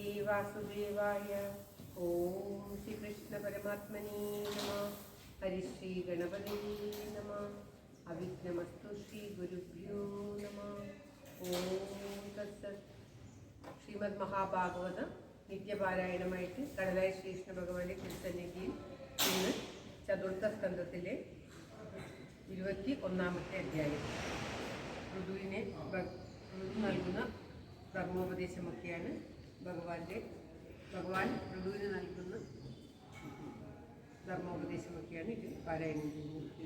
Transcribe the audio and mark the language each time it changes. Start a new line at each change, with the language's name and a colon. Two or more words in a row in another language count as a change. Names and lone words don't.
Sanskrit: वासुदेवाय। ओम श्री कृष्ण परमात्मने नमः। हरि श्री गणपति नमः। अविघ्नमस्तु श्री गुरुभ्यो नमः। ओम तत्सत्।
Malayalam: ശ്രീമദ് മഹാഭാഗവതം നിത്യപാരായണമായിട്ട് കടലായി ശ്രീകൃഷ്ണ ഭഗവാന്റെ തിരുസന്നിധിയിൽ ഇന്ന് ചതുർത്ഥ സ്കന്ധത്തിലെ 21-ാമത്തെ അധ്യായം. ഋതുവിന് നൽകുന്ന ധർമ്മോപദേശമൊക്കെയാണ് ഭഗവാൻ ഋതുവിന് നൽകുന്ന ധർമ്മോപദേശമൊക്കെയാണ് ഇതിൽ പാരായണം ചെയ്യുന്നത്.